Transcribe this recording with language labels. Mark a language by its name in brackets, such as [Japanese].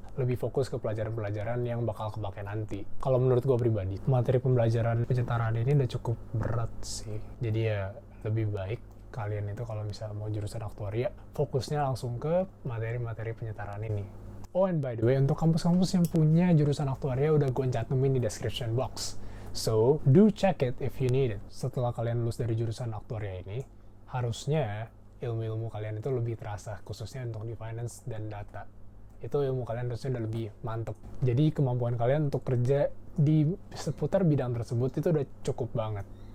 [Indonesian] Lebih fokus ke pelajaran-pelajaran yang bakal kepake nanti. Kalau menurut gue pribadi, materi pembelajaran penyetaraan ini udah cukup berat sih. Jadi ya, lebih baik kalian itu kalau misalnya mau jurusan aktuaria, fokusnya langsung ke materi-materi penyetaraan ini. [English] Oh, and by the way, [Indonesian] untuk kampus-kampus yang punya jurusan aktuaria udah gue cantumin di description box. [English] So, do check it if you need it. [Indonesian] Setelah kalian lulus dari jurusan aktuaria ini, harusnya ilmu-ilmu kalian itu lebih terasa, khususnya untuk di finance dan data. Itu ilmu kalian harusnya udah lebih mantep. Jadi kemampuan kalian untuk kerja di seputar bidang tersebut itu udah cukup banget.